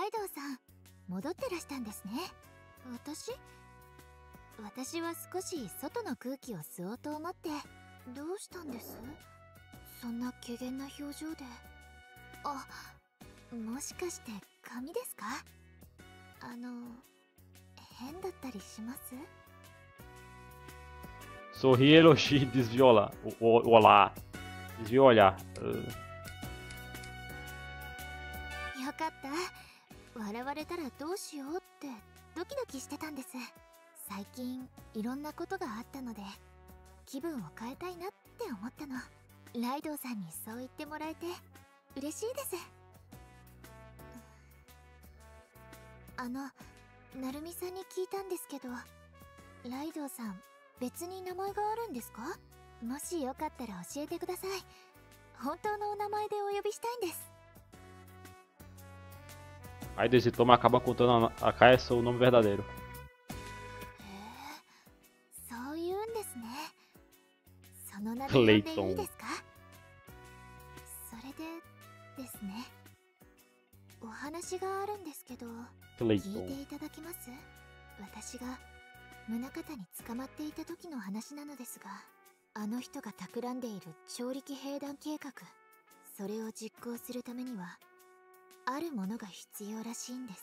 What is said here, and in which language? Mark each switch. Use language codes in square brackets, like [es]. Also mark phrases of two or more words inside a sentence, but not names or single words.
[ja] イドウさん、戻ってらしたんですね。私は少し外の空気を吸おうと思って。どうしたんです？そんな怪訝な表情で。あ、もしかして髪ですか？変だったりします？ [pt] Sorri, elogio, desvia olá. Olá. Desvia olhar. [ja] よかった。笑われたらどうしようってドキドキしてたんです。最近いろんなことがあったので気分を変えたいなって思ったの。ライドウさんにそう言ってもらえて嬉しいです。なるみさんに聞いたんですけど、ライドウさん別に名前があるんですか？もしよかったら教えてください。本当のお名前でお呼びしたいんです。 [pt] Aí desse toma acaba contando a Kaia seu nome verdadeiro. [ja] そういうんですね。その名で呼んでいいですか？それでですね。お話があるんですけど、聞いていただけます？私が宗方に捕まっていた時の話なのですが、あの人が企んでいる超力兵団計画、それを実行するためにはあるものが必要らしいんです。